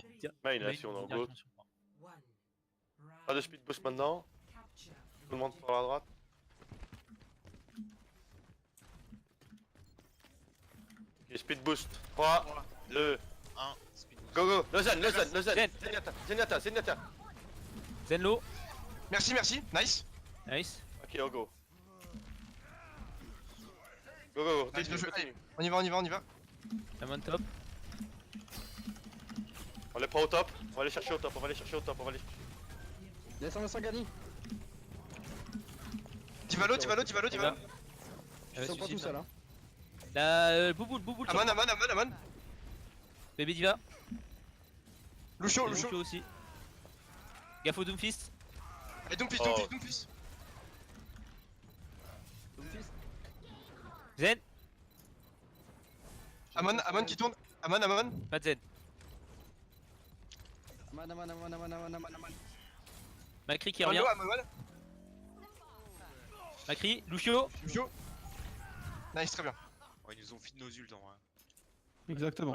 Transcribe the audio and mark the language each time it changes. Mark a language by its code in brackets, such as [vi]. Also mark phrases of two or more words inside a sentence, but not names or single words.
[fr] Main, hein, si on est en goat. Pas de [en] speed boost [fr] maintenant. Tout le monde par la droite. [en] Ok, speed boost. 3, 2, 1, speed boost. [fr] go. Le Zen. Zen. Zenyatta. Zen low. Merci. Nice. Nice. Ok, on go. Go. Nice, bien joué. Continue. On y va. Amon top. On les prend au top. On va aller chercher au top. Descends, Gani. Divalo. Diva. Ils sont pas tout seuls, hein. Bouboule. Amon. Baby Diva. Lucio. aussi. Gaffe au Doomfist. Et Doomfist. Doomfist. Zen. Amon qui tourne. Amon. Pas de Zen. Aman. Macri qui revient. Amon. Macri. Lucio. Lucio. Nice, très bien. Ouais, ils nous ont feed nos ults en vrai. Exactement.